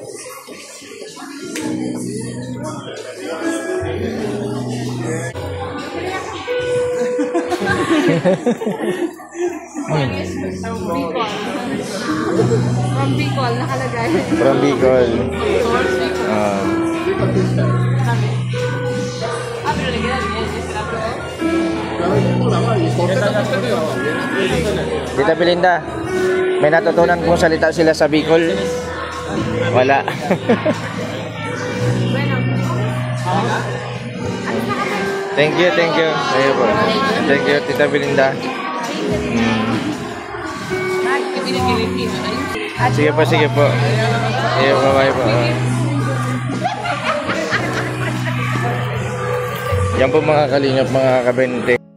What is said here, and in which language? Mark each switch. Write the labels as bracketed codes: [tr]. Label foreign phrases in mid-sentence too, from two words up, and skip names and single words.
[tl] From Bicol, nakalagay. [en] From Bicol. [es] Pero le queda bien, ¿se la probó? [tl] Tita Belinda, may natutunan kung salita sila sa Bicol? Wala. [es] Bueno. [en] Thank you. [tl] Ayun po. [en] Thank you, [tl] Tita Belinda. Sige po. Sige po, bye po. Yan po mga kalingap, mga kabente.